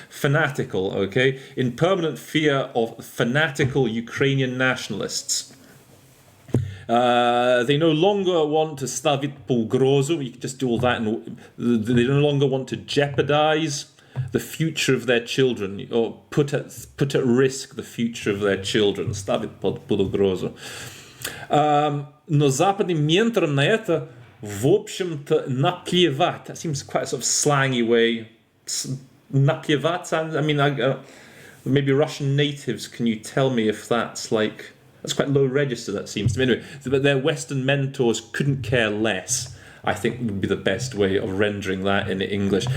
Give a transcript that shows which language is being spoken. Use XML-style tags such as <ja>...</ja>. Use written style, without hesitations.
<en>Fanatical, okay? In permanent fear of fanatical Ukrainian nationalists. They no longer want to</en> <ru>ставить под угрозу.</ru> <en>You can just do all that. And they no longer want to jeopardize the future of their children, or put at risk the future of their children.</en> <ru>Ставить под угрозу. Но западным менторам на это в общем-то наплевать.</ru> <en>That seems quite a sort of slangy way. Наплевать sounds, I mean, maybe Russian natives, can you tell me if that's quite low register, that seems to me. Anyway, but their Western mentors couldn't care less, I think would be the best way of rendering that in English.</en>